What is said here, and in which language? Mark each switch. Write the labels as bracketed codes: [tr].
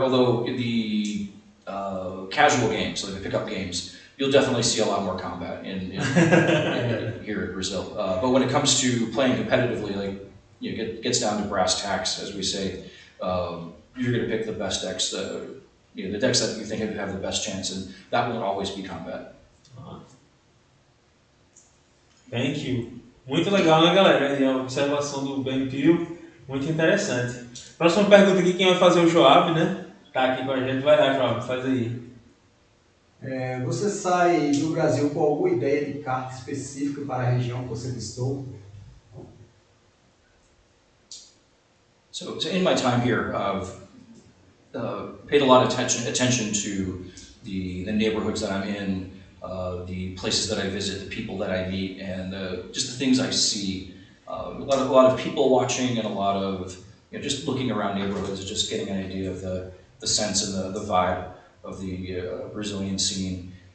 [en] Although the casual games, like the pickup games, you'll definitely see a lot more combat in here in Brazil. But when it comes to playing competitively, like it gets down to brass tacks, as we say. You're going to pick the best decks. The decks that you think have the best chance, and that won't always be combat. Thank you. [pt] Muito legal, né, galera? E a observação do Ben Peal, muito interessante. Próxima pergunta aqui, quem vai fazer o Joab, né? Tá aqui com a gente, vai lá, Joab, faz aí. Você sai do Brasil com alguma ideia de carta específica para a região que você visitou? [en] So in my time here, I've paid a lot of attention to the neighborhoods that I'm in, the places that I visit, the people that I meet, and just the things I see. A lot of people watching, and a lot of just looking around neighborhoods and just getting an idea of the sense and the vibe of the Brazilian scene.